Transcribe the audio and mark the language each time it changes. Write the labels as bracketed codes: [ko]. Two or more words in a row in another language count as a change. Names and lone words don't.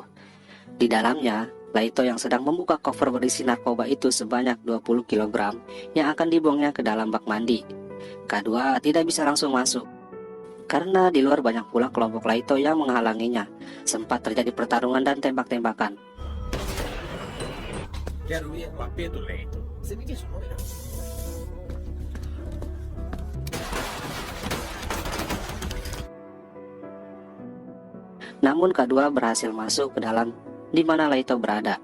[id] Di dalamnya, Laito yang sedang membuka koper berisi narkoba itu sebanyak 20 kg yang akan dibuangnya ke dalam bak mandi. K2 tidak bisa langsung masuk, karena di luar banyak pula kelompok Laito yang menghalanginya. Sempat terjadi pertarungan dan tembak-tembakan. [pt] Quero ir no AP do leito. Você me diz o número? [id] Namun K2 berhasil masuk ke dalam di mana Laito berada.